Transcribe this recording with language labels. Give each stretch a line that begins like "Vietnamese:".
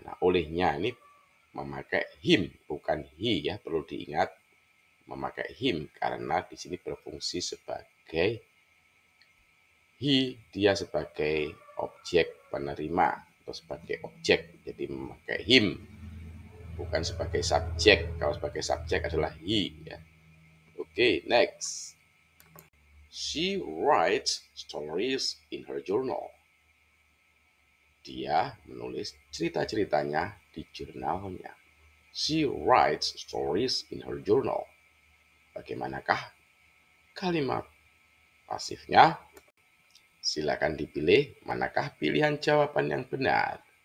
Indonesian: Nah, olehnya ini memakai him, bukan he, ya, perlu diingat memakai him karena di sini berfungsi sebagai he, dia sebagai objek penerima atau sebagai objek, jadi memakai him, bukan sebagai subjek. Kalau sebagai subjek adalah he, ya. Oke, next.
English: She writes stories in her journal.
Indonesian: Dia menulis cerita-ceritanya di jurnalnya.
English: She writes stories in her journal.
Indonesian: Bagaimanakah kalimat pasifnya? Silakan dipilih. Manakah pilihan jawaban yang benar?